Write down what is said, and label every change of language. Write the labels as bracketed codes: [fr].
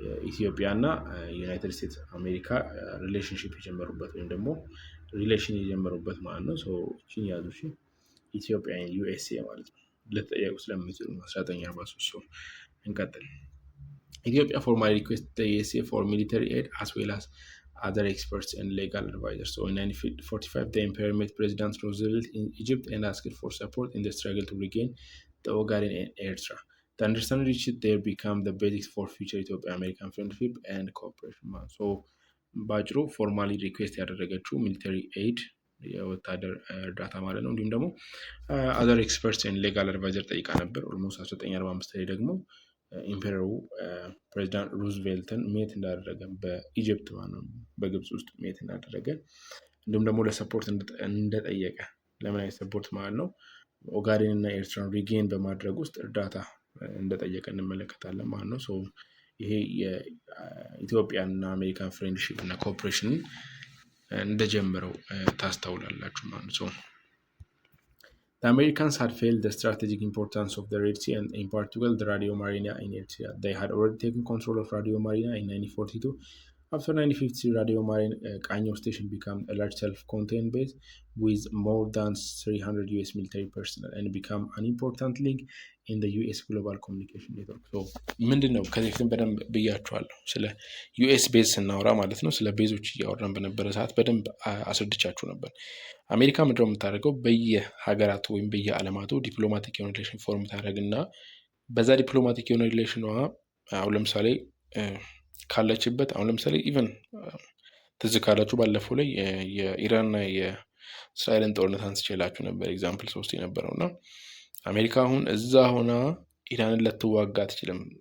[am] ኢትዮጵያ እና ዩናይትድ ስቴትስ አሜሪካ ሪሌሽንሺፕ የጀመሩበት ወይም ደግሞ ሪሌሽን የጀመሩበት ማለት ነው። እቺን ያዙ። ኢትዮጵያ ዩኤስኤ ማለት ነው። ለተጠየቁ ስለሚችሉ 1943 እንቀጥል። ኢትዮጵያ [en] formally requested the USA for military aid as well as other experts and legal advisors. So in 1945, the empire met President Roosevelt in Egypt and asked for support in the struggle to regain the Ogaden and Eritrea. The understanding reached there became the basis for future Ethiopia-American friendship and cooperation. [am] So ባጭሩ ፎርማሊ ሪኩዌስት ያደረገችው ሚሊተሪ ኤድ የወታደር እርዳታ ማለት ነው። እንዲሁም ደግሞ አዘር ኤክስፐርትስ ኤንድ ሌጋል አድቫይዘር ጠይቃ ነበር። ኦልሞስት 1945 ላይ ደግሞ ኢምፔረሩ ፕሬዚዳንት ሩዝቬልትን ሜት እንዳደረገ በኢጅፕት ማለት ነው በግብፅ ውስጥ ሜት እንዳደረገ እንዲሁም ደግሞ ለሰፖርት እንደጠየቀ ለምን አይነት ሰፖርት ማለት ነው ኦጋዴን እና ኤርትራን ሪጌን በማድረግ ውስጥ እርዳታ እንደጠየቀ እንመለከታለን ማለት ነው። ይሄ የኢትዮጵያን እና አሜሪካን ፍሬንድሺፕ እና ኮኦፕሬሽንን እንደጀመረው ታስተውላላችሁ ማለት ነው። [en] The Americans had felt the strategic importance of the Red Sea and in particular the Radio Marina in Eritrea. They had already taken control of Radio Marina in 1942. After 1950, Radio Marina Kanyo station became a large self-contained base with more than 300 US military personnel and became an important link in the US global communication network. [am] So ምንድነው ከዚህ ግን በደንብ ብያችኋለሁ ስለ ዩኤስ ቤዝ ስናወራ ማለት ነው። ስለ ቤዞች እያወራን በነበረ ሰዓት በደንብ አስረድቻችሁ ነበር። አሜሪካ ምንድነው የምታደርገው? በየሀገራቱ ወይም በየዓለማቱ ዲፕሎማቲክ የሆነ ሪሌሽን ፎርም ታደርግና በዛ ዲፕሎማቲክ የሆነ ሪሌሽኗ አሁን ለምሳሌ ካለችበት አሁን ለምሳሌ ኢቨን ትዝ ካላችሁ ባለፈው ላይ የኢራንና የእስራኤልን ጦርነት አንስቼላችሁ ነበር። ኤግዛምፕል 3 የነበረውና አሜሪካ አሁን እዛ ሆና ኢራንን ልትዋጋ አትችልም።